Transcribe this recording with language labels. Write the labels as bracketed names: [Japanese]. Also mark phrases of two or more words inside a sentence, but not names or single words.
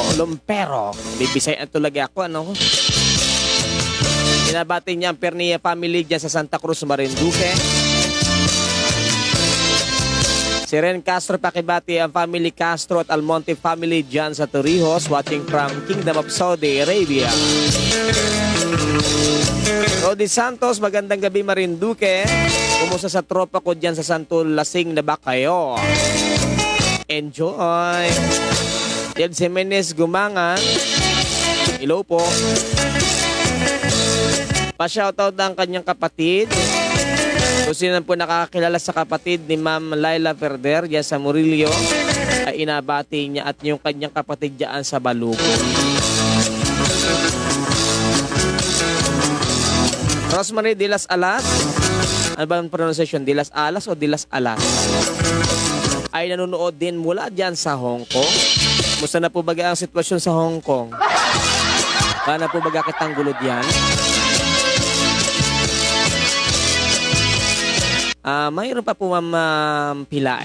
[Filipino] Bibisay ang tulagi ako, Binabati niya ang Pernia family dyan sa Santa Cruz, Marinduque. Si Ren Castro pakibati ang family Castro at Almonte family dyan sa Torrijos, [English] watching from Kingdom of Saudi Arabia. [Filipino] Rodi Santos, magandang gabi Marinduque. Kumusta sa tropa ko dyan sa Santo Lasing na ba kayo? Enjoy! Jed Jimenez Gumangan, hello po. Pa-shoutout ang kanyang kapatid. Kung sino po nakakilala sa kapatid ni Ma'am Laila Verder dyan sa Murillo, ay inabati niya at yung kanyang kapatid dyan sa Baluco. Rosemary de las Alas, ano ba ang pronunciation? De las Alas o de las Alas? Ay nanonood din mula dyan sa Hong Kong. Musta na po ba ang sitwasyon sa Hong Kong? Paano po ba kitang gulo dyan? Mayroon pa po pilae.